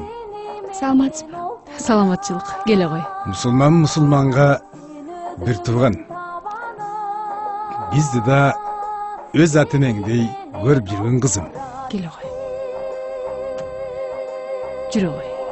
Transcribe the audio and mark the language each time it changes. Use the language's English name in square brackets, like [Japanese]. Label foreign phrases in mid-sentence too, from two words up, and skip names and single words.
[Kyrgyz] Саламатсызбы? Саламатчылык. Келе кой. [Kazakh] Мұсылман мұсылманға бір туған. Бізді да өз атынеңдей көріп жүрген қызым. [Kyrgyz] Келе кой. Жүрө кой.